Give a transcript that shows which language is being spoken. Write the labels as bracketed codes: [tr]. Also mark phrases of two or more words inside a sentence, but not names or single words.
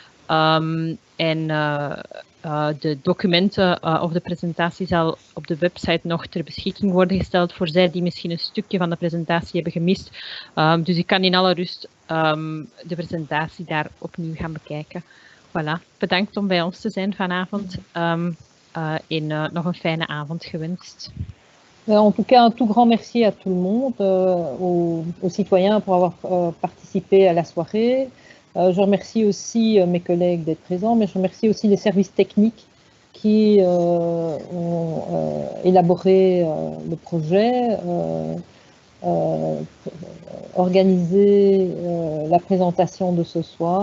[nl] De documenten of de presentatie zal op de website nog ter beschikking worden gesteld voor zij die misschien een stukje van de presentatie hebben gemist. Dus ik kan in alle rust de presentatie daar opnieuw gaan bekijken. Voilà, bedankt om bij ons te zijn vanavond en nog een fijne avond gewenst. [fr] En tout cas, un tout grand merci à tout le monde, aux citoyens pour avoir participé à la soirée. Je remercie aussi mes collègues d'être présents, mais je remercie aussi les services techniques qui ont élaboré le projet, organisé la présentation de ce soir.